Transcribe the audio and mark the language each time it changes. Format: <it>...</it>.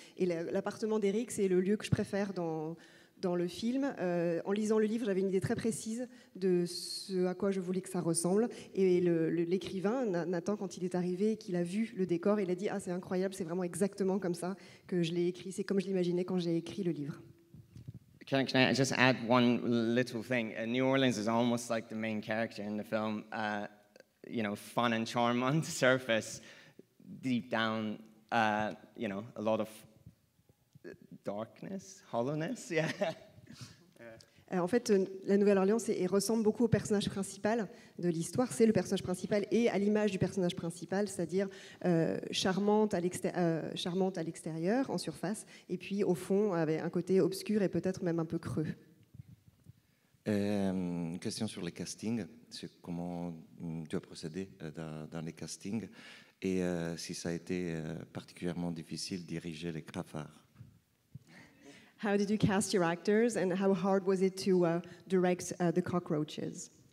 <fr>Et l'appartement d'Eric, c'est le lieu que je préfère dans le film. En lisant le livre, j'avais une idée très précise de ce à quoi je voulais que ça ressemble. Et l'écrivain, Nathan, quand il est arrivé et qu'il a vu le décor, il a dit « Ah, c'est incroyable, c'est vraiment exactement comme ça que je l'ai écrit. C'est comme je l'imaginais quand j'ai écrit le livre. »</fr> <en>Can I just add one little thing? New Orleans is almost like the main character in the film. Fun and charm on the surface. Deep down, a lot of darkness, hollowness, yeah.</en> <fr>En fait, la Nouvelle-Orléans ressemble beaucoup au personnage principal de l'histoire. C'est le personnage principal et à l'image du personnage principal, c'est-à-dire charmante à l'extérieur, en surface, et puis au fond, avec un côté obscur et peut-être même un peu creux. Une question sur les castings, c'est comment tu as procédé dans les castings et si ça a été particulièrement difficile de diriger les cafards.</fr> <en>How did you cast your actors, and how hard was it to direct the cockroaches?</en>